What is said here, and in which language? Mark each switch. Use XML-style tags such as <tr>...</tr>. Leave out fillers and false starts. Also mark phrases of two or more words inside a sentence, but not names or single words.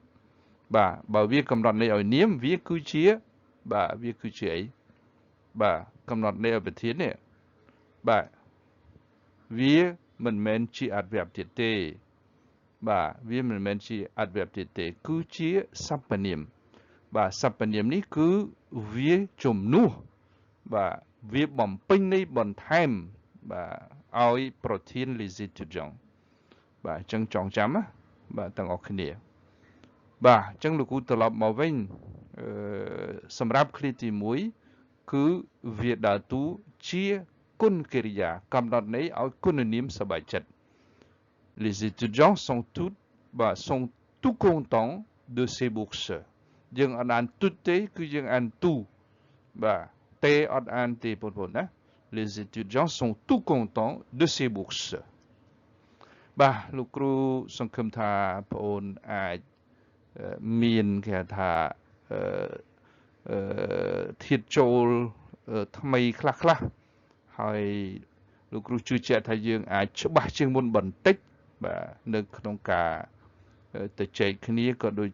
<km>បាទបើវាកំណត់ន័យឲ្យនាមវាគឺជាបាទវាគឺជាអីបាទកំណត់ន័យឲ្យប្រធាននេះបាទវាមិនមែនជាអត្ថ ប្រយោជន៍ទៀតទេបាទវាមិនមែនជាអត្ថប្រយោជន៍ទៀតទេគឺជាសព្វនាមបាទសព្វ នាមនេះគឺវាជំនួសបាទវាបំពេញនៃបន្ថែមបាទឲ្យប្រធាន</km> <fr>les étudiants</fr> <km>បាទអញ្ចឹងចងចាំណាបាទទាំងអស់គ្នាបាទអញ្ចឹងលោកគ្រូត្រឡប់មកវិញសម្រាប់ឃ្លាទី1គឺវាដើរតួជាគុណកិរិយាកំណត់ន័យឲ្យគុណនាមសប្បាយចិត្ត</km> <fr>les étudiants sont tout contents de ces bourses</fr> <km>យើងអត់អាន tout ទេគឺយើងអាន tout បាទទេអត់អានទេបងប្អូនណា</km> <fr>les étudiants sont tout contents de ces bourses</fr> <km>បាទលោកគ្រូសង្ឃឹមថាបងប្អូនអាចមានគេថា ធាតុចូលថ្មីខ្លះហើយលោកគ្រូជឿជាក់ថាយើងអាចច្បាស់ជាងមុនបន្តិចបាទនៅក្នុងការទៅចែកគ្នាក៏ដូច</km>